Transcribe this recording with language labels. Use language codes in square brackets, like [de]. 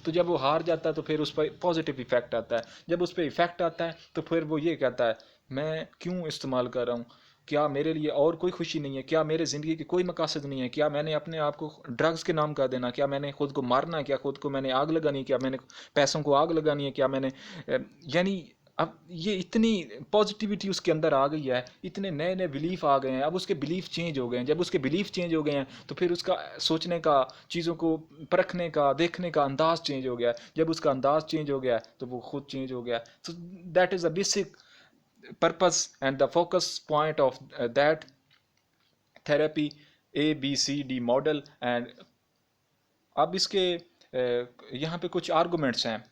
[ur] تو جب وہ ہار جاتا ہے تو پھر اس پر پازیٹیو ایفیکٹ آتا ہے. جب اس پہ ایفیکٹ آتا ہے تو پھر وہ یہ کہتا ہے میں کیوں استعمال کر رہا ہوں؟ کیا میرے لیے اور کوئی خوشی نہیں ہے؟ کیا میرے زندگی کے کوئی مقاصد نہیں ہے؟ کیا میں نے اپنے آپ کو ڈرگز کے نام کر دینا؟ کیا میں نے خود کو مارنا ہے؟ کیا خود کو میں نے آگ لگانی ہے؟ کیا میں نے پیسوں کو آگ لگانی ہے؟ کیا میں نے یعنی اب یہ اتنی پازیٹیوٹی اس کے اندر آ گئی ہے، اتنے نئے نئے بلیف آ گئے ہیں. اب اس کے بلیف چینج ہو گئے ہیں. جب اس کے بلیف چینج ہو گئے ہیں تو پھر اس کا سوچنے کا، چیزوں کو پرکھنے کا، دیکھنے کا انداز چینج ہو گیا. جب اس کا انداز چینج ہو گیا تو وہ خود چینج ہو گیا. [en] تو that is a basic purpose and the focus point of that therapy ABCD model. [ur] and اب اس کے یہاں پہ کچھ آرگومنٹس ہیں.